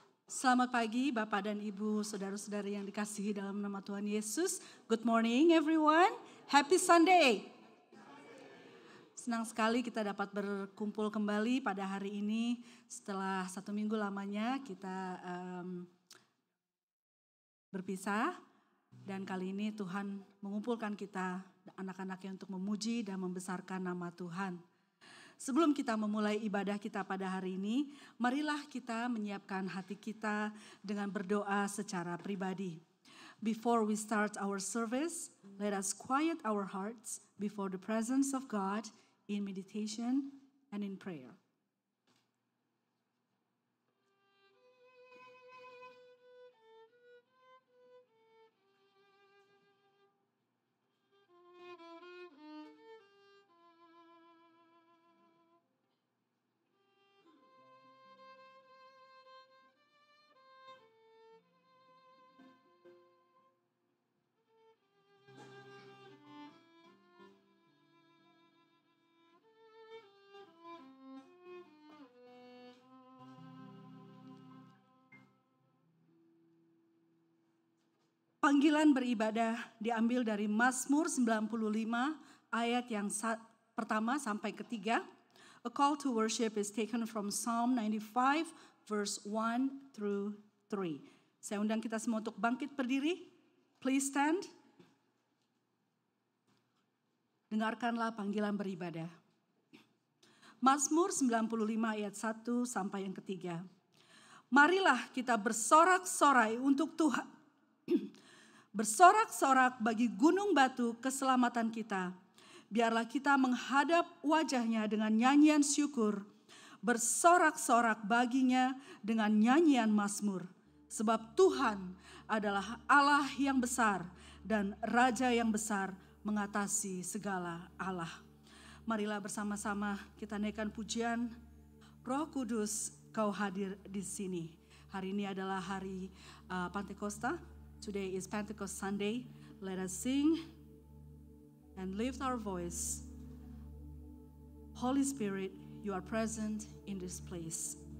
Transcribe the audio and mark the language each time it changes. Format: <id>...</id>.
<id>Selamat pagi Bapak dan Ibu, saudara-saudari yang dikasihi dalam nama Tuhan Yesus.</id> <en>Good morning everyone, happy Sunday.</en> <id>Senang sekali kita dapat berkumpul kembali pada hari ini setelah 1 minggu lamanya kita berpisah. Dan kali ini Tuhan mengumpulkan kita, anak-anaknya untuk memuji dan membesarkan nama Tuhan. Sebelum kita memulai ibadah kita pada hari ini, marilah kita menyiapkan hati kita dengan berdoa secara pribadi.</id> <en>Before we start our service, let us quiet our hearts before the presence of God in meditation and in prayer.</en> <id>Panggilan beribadah diambil dari Mazmur 95 ayat yang pertama sampai ketiga.</id> <en>A call to worship is taken from Psalm 95 verse 1 through 3.</en> <id>Saya undang kita semua untuk bangkit berdiri.</id> <en>Please stand.</en> <id>Dengarkanlah panggilan beribadah. Mazmur 95 ayat 1 sampai yang ketiga. Marilah kita bersorak-sorai untuk Tuhan. Bersorak-sorak bagi gunung batu keselamatan kita. Biarlah kita menghadap wajahnya dengan nyanyian syukur. Bersorak-sorak baginya dengan nyanyian mazmur. Sebab Tuhan adalah Allah yang besar dan Raja yang besar mengatasi segala Allah. Marilah bersama-sama kita naikkan pujian. Roh Kudus, Kau hadir di sini. Hari ini adalah hari Pentakosta.</id> <en>Today is Pentecost Sunday. Let us sing and lift our voice. Holy Spirit, you are present in this place.</en>